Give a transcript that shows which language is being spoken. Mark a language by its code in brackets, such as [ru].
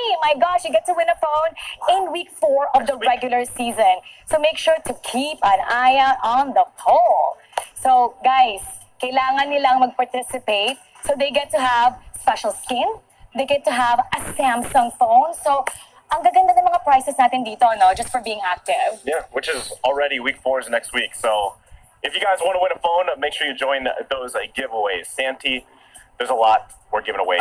[en] My gosh, you get to win a phone in week 4 of the regular season. So make sure to keep an eye out on the poll. So guys, [tl] kailangan nilang mag-participate [en] so they get to have special skin, they get to have a Samsung phone. [tl] So ang gaganda ng mga prices natin dito, no, [en] just for being active. Yeah, which is already week 4 is next week. So if you guys want to win a phone, make sure you join those giveaways. Santi, there's a lot we're giving away.